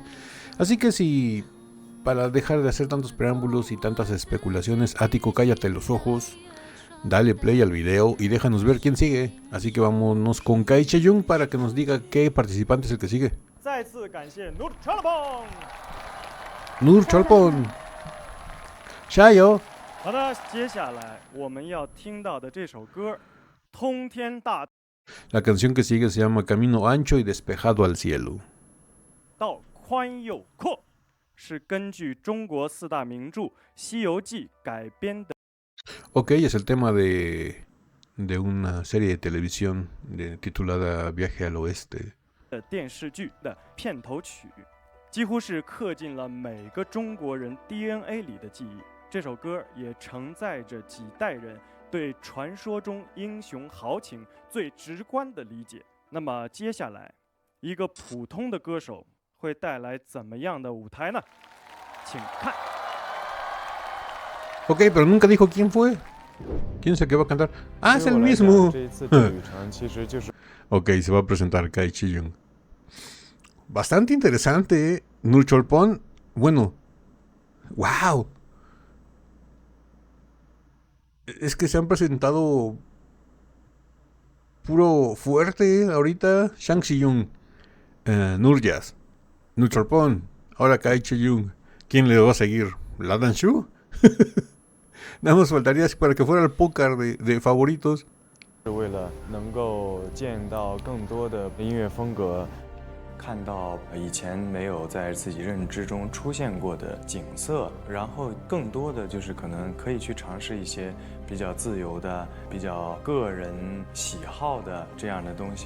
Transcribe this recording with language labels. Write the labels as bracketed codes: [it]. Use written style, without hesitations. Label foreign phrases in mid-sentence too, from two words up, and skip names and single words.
[es] Así que si, para dejar de hacer tantos preámbulos y tantas especulaciones, Ático, cállate los ojos, dale play al video y déjanos ver quién sigue. Así que vámonos con Kai Che-jung para que nos diga qué participante es el que sigue. Nur Cholpon. Shayo. [zh] 好的，接下来我们要听到的这首歌，通天大 [es] La canción que sigue se llama Camino Ancho y Despejado al Cielo. [zh] 道宽又阔，是根据中国四大名著《西游记》改编的。 [es] Ok, es el tema de una serie de televisión titulada Viaje al Oeste. [zh] 的电视剧的片头曲，几乎是刻进了每个中国人 DNA 里的记忆。这首歌也承载着几代人对传说中英雄豪情最直观的理解。那么接下来，一个普通的歌手会带来怎么样的舞台呢？请看。 [es] Ok, pero nunca dijo quién fue. ¿Quién es el que va a cantar? Ah, es el mismo. Ok, se va a presentar Kai Che-jung. Bastante interesante, Nurchorpon. Bueno, wow. Es que se han presentado puro fuerte ahorita. Shang Xi-yung, Nurjas, Nurchorpon, ahora Kai Che-jung. ¿Quién le va a seguir? ¿La Dan Shu? Nada más faltaría para que fuera el póker de favoritos. [zh] 是为了能够见到更多的音乐风格，看到以前没有在自己认知中出现过的景色，然后更多的就是可能可以去尝试一些比较自由的、比较个人喜好的这样的东西。